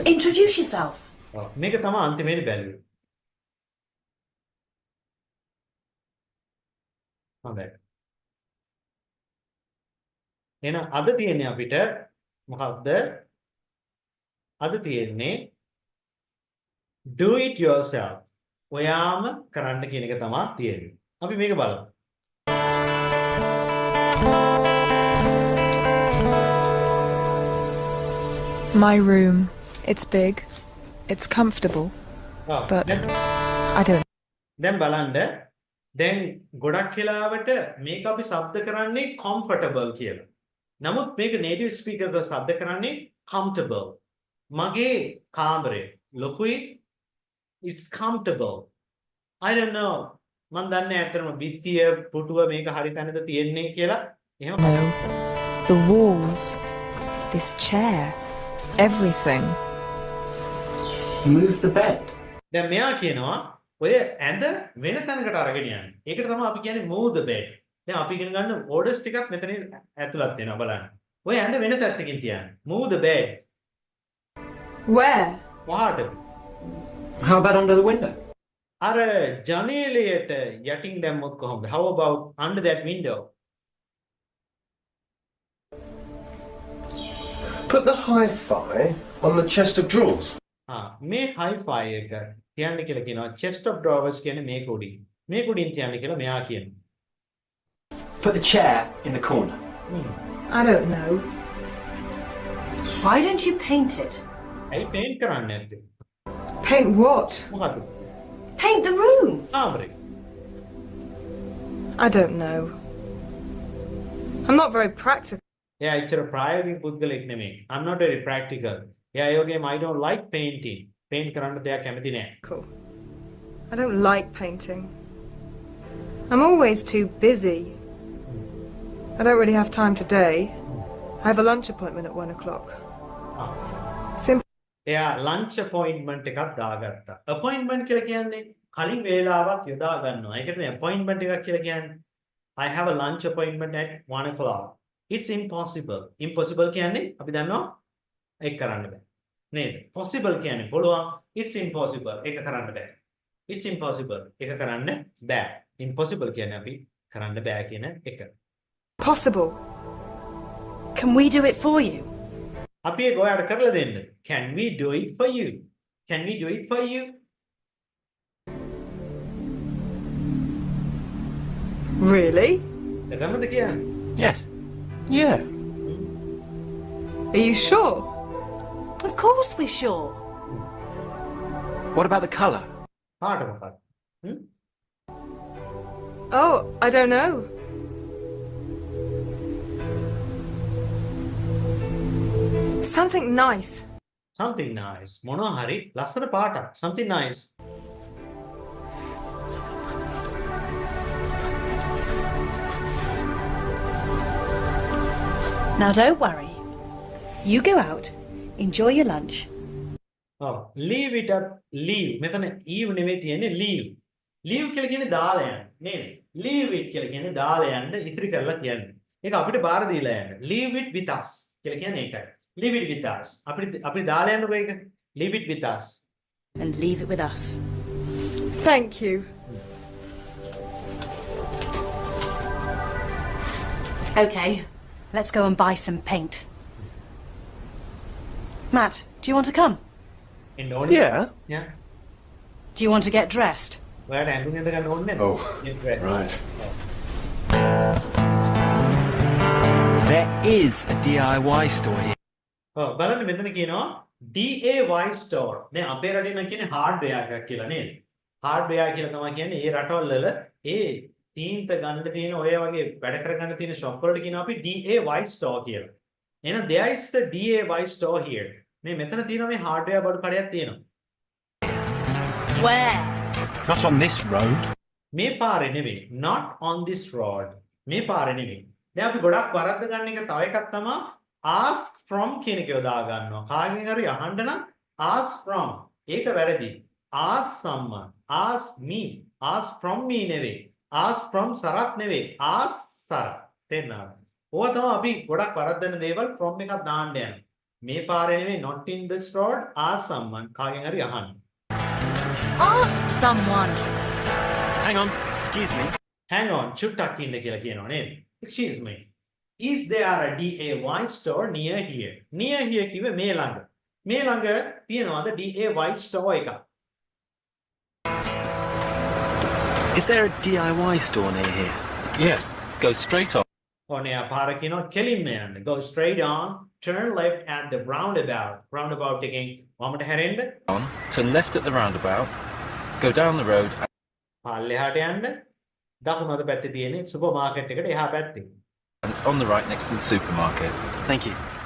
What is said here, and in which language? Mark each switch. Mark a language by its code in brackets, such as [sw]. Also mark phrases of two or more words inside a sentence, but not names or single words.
[en] Introduce yourself. [si] ඔව්. මේක තමයි අන්තිමේදී බැලුවේ. හොඳයි. එහෙනම් අද තියෙන්නේ අපිට මොකක්ද? අද තියෙන්නේ [en] do it yourself. [si] ඔයාම කරන්න කියන එක තමයි තියෙන්නේ. අපි මේක බලමු. [en] My room. It's big. It's comfortable. But I don't. [si] දැන් බලන්න. දැන් ගොඩක් වෙලාවට මේක අපි શબ્ද කරන්නේ comfortable කියලා. නමුත් මේක [en] native speaker [si] ද શબ્ද කරන්නේ comfortable. මගේ කාමරේ ලොකුයි. [en] It's comfortable. I don't know. [si] මන් දන්නේ ඇත්තටම බිත්තිය පුටුව මේක හරි තැනද තියෙන්නේ කියලා. එහෙම [en] No. The walls. This chair. Everything. Move the bed. [si] දැන් මෙයා කියනවා ඔය ඇඳ වෙන තැනකට අරගෙන යන්න. ඒකට තමයි අපි කියන්නේ [en] move the bed. [si] දැන් අපි ඉගෙන ගන්න orders ටිකක් මෙතන ඇතුළත් වෙනවා බලන්න. ඔය ඇඳ වෙන පැත්තකින් තියන්න. [en] Move the bed. Where? What? How about under the window? [si] අර ජනේලයට යටින් දැම්මොත් කොහොමද? [en] How about under that window? Put the hi-fi on the chest of drawers. [si] මේ hi-fi එක තියන්න කියලා කියනවා. [en] chest of drawers [si] කියන්නේ මේක උඩින්. මේක උඩින් තියන්න කියලා මෙයා කියනවා. [en] Put the chair in the corner. I don't know. Why don't you paint it? [si] ඇයි paint කරන්නේ නැත්තේ? [en] Paint what? [si] මොකද? [en] Paint the room. [si] කාමරේ. [en] I don't know. I'm not very practical. [si] එයා එච්චර ප්‍රායෝගික පුද්ගලෙක් නෙමෙයි. [en] I'm not very practical. [si] එයා ඒ වගේම [en] I don't like painting. [si] paint කරන්න දෙයක් කැමති නෑ. [en] Cool. I don't like painting. I'm always too busy. I don't really have time today. I have a lunch appointment at 1 o'clock. Simple. [si] එයා [en] lunch appointment [si] එකක් දාගත්තා. appointment කියලා කියන්නේ කලින් වේලාවක් යොදා ගන්නවා. ඒකට මේ appointment එකක් කියලා කියන්නේ [en] I have a lunch appointment at 1 o'clock. It's impossible. [si] Impossible කියන්නේ අපි දන්නවා ඒක කරන්න බෑ. නේද? Possible කියන්නේ පුළුවන්. [en] It's impossible. [si] ඒක කරන්න බෑ. [en] It's impossible. [si] ඒක කරන්න බෑ. Impossible කියන්නේ අපි කරන්න බෑ කියන එක. [en] Possible. Can we do it for you? [si] අපි ඒක ඔයාලට කරලා දෙන්න. [en] Can we do it for you? Can we do it for you? Really? [si] එතනද කියන්නේ? [en] Yes. Yeah. Are you sure? Of course we're sure. What about the colour? [si] පාට මොකක්ද? [en] Oh, I don't know. Something nice. Something nice. [si] මොනවා හරි ලස්සන පාටක්. [en] Something nice. Now don't worry. You go out, enjoy your lunch. Leave it up. Leave. [si] මෙතන eve නෙවෙයි තියෙන්නේ leave. Leave කියලා කියන්නේ දාලා යන්න. නේද? [en] Leave it [si] කියලා කියන්නේ දාලා යන්න ඉතිරි කරලා කියන්නේ. ඒක අපිට බාර දීලා යන්න. [en] Leave it with us [si] කියලා කියන්නේ ඒකයි. [en] Leave it with us. [si] අපි දාලා යන්නකෝ ඒක. [en] Leave it with us. And leave it with us. Thank you. Okay, let's go and buy some paint. Matt, do you want to come? Yeah. Yeah. Do you want to get dressed? [si] ඔයාට ඇඳුම් ඇඳ ගන්න ඕනේ නැද්ද? [en] Oh, Get dressed. right. There is a DIY store here. [si] බලන්න මෙතන කියනවා [en] DIY store. [si] දැන් අපේ රටේ නම් කියන්නේ hardware එකක් කියලා නේද? hardware කියලා තමයි කියන්නේ ඒ රටවල් වල ඒ තීන්ත ගන්න තියෙන ඔය වගේ වැඩ කරගන්න තියෙන shop වලට කියනවා අපි [en] DIY store [si] කියලා. [en] එහෙනම් there is the DIY store here. [si] මේ මෙතන තියෙනවා මේ hardware බඩු කඩයක් තියෙනවා. [en] Where? Not on this road. [si] මේ පාරේ නෙවෙයි. [en] Not on this road. [si] මේ පාරේ නෙවෙයි. දැන් අපි ගොඩක් වරද්ද ගන්න එක තව එකක් තමයි [en] ask from [si] කියන එක යොදා ගන්නවා. කාගෙන් හරි අහන්න නම් [en] ask from. [si] ඒක වැරදි. [en] ask someone. ask me. ask from me නෙවෙයි. ask from සරත් නෙවෙයි. ask සරත්. තේරුණාද? [si] ඕවා තමයි අපි ගොඩක් වරද්දන දේවල් from එකක් දාන්න යන්නේ. මේ පාරේ නෙවෙයි [en] not in this road. ask someone. [si] කාගෙන් හරි අහන්න. [en] Ask someone. Hang on, excuse me. Hang on, [si] චුට්ටක් ඉන්න කියලා කියනවා නේද? [en] Excuse me. Is there a DIY store near here? Near here [si] කිව්වේ මේ ළඟ. මේ ළඟ තියනවාද [en] DIY store [si] එකක්? [en] Is there a DIY store near here? Yes. Go straight on. [si] ඔනේ පාර කියනවා කෙලින්ම යන්න. [en] Go straight on, turn left at the roundabout. [si] Roundabout එකෙන් වමට හැරෙන්න. [en] On. Turn left at the roundabout. Go down the road. [si] පල්ලෙහාට යන්න. දකුණු අත පැත්තේ තියෙන [en] super market [si] එකට එහා පැත්තේ. [en] And it's on the right next to the supermarket. Thank you.